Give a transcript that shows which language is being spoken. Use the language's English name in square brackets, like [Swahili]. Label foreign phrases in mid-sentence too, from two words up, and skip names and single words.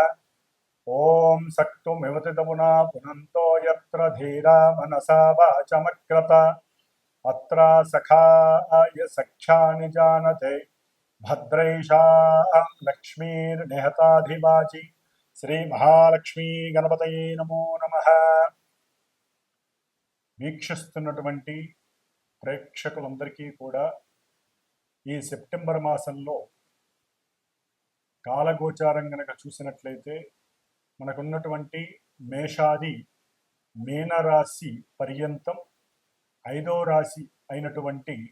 [Sanskrit] ओम सक्तुमिवतितमुना पुनन्तो यत्र धीरा मनसा वाचमक्रत अत्र सखाय सख्यानि जानते भद्रैषा लक्ष्मीर्निहताधिवाचि. श्री महालक्ष्मी गणपतये नमो नमः. [Telugu] వీక్షిస్తున్నటువంటి ప్రేక్షకులందరికీ కూడా ఈ సెప్టెంబర్ మాసంలో కాలగోచారం గనక చూసినట్లయితే మనకున్నటువంటి మేషాది మీనరాశి పర్యంతం 5వ రాశి అయినటువంటి